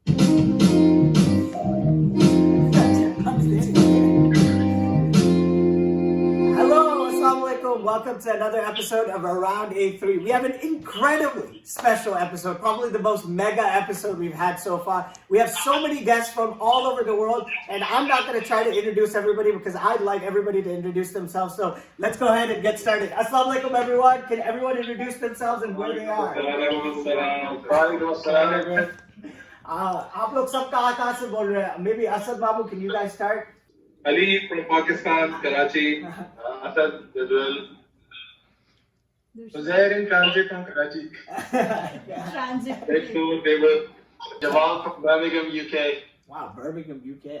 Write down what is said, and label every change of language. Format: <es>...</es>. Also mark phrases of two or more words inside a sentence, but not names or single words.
<en>Welcome to another episode of Around A3. We have an incredibly special episode, probably the most mega episode we've had so far. We have so many guests from all over the world, and I'm not going to try to introduce everybody because I'd like everybody to introduce themselves. So let's go ahead and get started.</en> <ar>السلام عليكم,</ar> <en>everyone. Can everyone introduce themselves and where they are?</en> <hi>आप लोग सब कहाँ से बोल रहे हैं?</hi> <en>Maybe Asad, Mamoo, can you guys start? Ali from Pakistan, Karachi. Asad, Israel. Uzair in transit from Karachi. Transit. Next to neighbor. Jawwad from Birmingham, UK. Wow, Birmingham, UK.</en>